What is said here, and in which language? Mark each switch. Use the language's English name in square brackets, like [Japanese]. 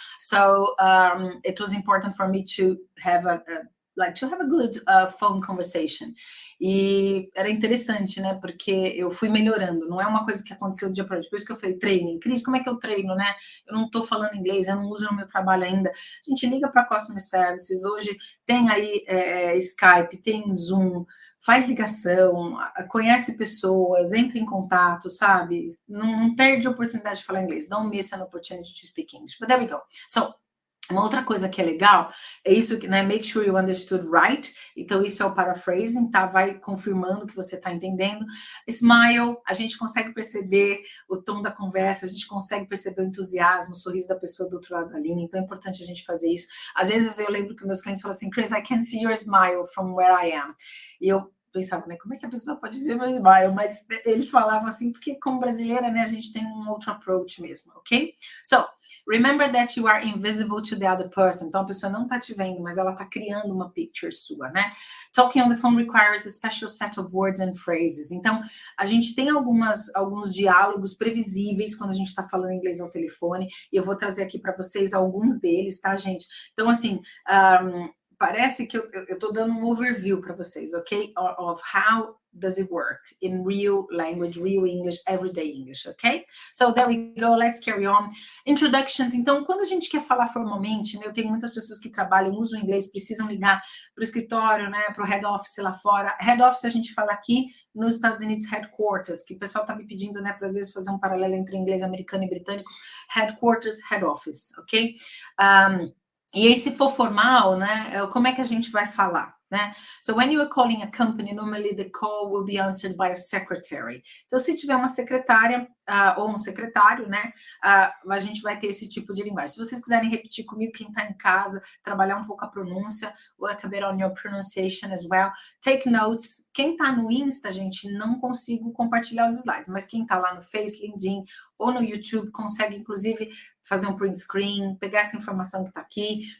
[English] So it was important for me to have a good phone conversation. [Portuguese] E era interessante, né? Porque eu fui melhorando, não é uma coisa que aconteceu do dia para noite. Por isso que eu falei, training. Cris, como é que eu treino, né? Eu não estou falando inglês, eu não uso no meu trabalho ainda. A gente liga para Customer Services, hoje tem aí Skype, tem Zoom, faz ligação, conhece pessoas, entra em contato, sabe? Não perde a oportunidade de falar inglês. [English] Don't miss an opportunity to speak English. But there we go. [Portuguese] So, uma outra coisa que é legal é isso, né? [English] Make sure you understood right. [Portuguese] Então, isso é o paraphrasing, tá? Vai confirmando que você está entendendo. Smile, a gente consegue perceber o tom da conversa, a gente consegue perceber o entusiasmo, o sorriso da pessoa do outro lado da linha. Então, é importante a gente fazer isso. Às vezes, eu lembro que meus clientes falam assim, Chris, [English] I can see your smile from where I am. [Portuguese] E eu pensava, né, como é que a pessoa pode ver meu smile? Mas eles falavam assim, porque como brasileira, né, a gente tem um outro approach mesmo, ok? [English] So, remember that you are invisible to the other person. [Portuguese] Então, a pessoa não está te vendo, mas ela está criando uma picture sua, né? [English] Talking on the phone requires a special set of words and phrases. [Portuguese] Então, a gente tem alguns diálogos previsíveis quando a gente está falando inglês ao telefone, e eu vou trazer aqui para vocês alguns deles, tá, gente? Então, assim, parece que eu estou dando um overview para vocês, ok? [English] Of how does it work in real language, real English, everyday English, ok? So there we go, let's carry on. [Portuguese] Introductions, então, quando a gente quer falar formalmente, né, eu tenho muitas pessoas que trabalham, usam inglês, precisam ligar para o escritório, né, para o head office lá fora. Head office a gente fala aqui nos Estados Unidos, headquarters, que o pessoal está me pedindo, né, para às vezes fazer um paralelo entre inglês americano e britânico. Headquarters, head office, ok? E aí, se for formal, né, como é que a gente vai falar? né? [English] So when you are calling a company, normally the call will be answered by a secretary. [Portuguese] Então, se tiver uma secretária ou um secretário, né, a gente vai ter esse tipo de linguagem. Se vocês quiserem repetir comigo, quem está em casa, trabalhar um pouco a pronúncia, [English] work a bit on your pronunciation as well. Take notes. [Portuguese] Quem está no Insta, gente, não consigo compartilhar os slides, mas quem está lá no Face, LinkedIn ou no YouTube consegue, inclusive, fazer um print screen, pegar essa informação que está aqui.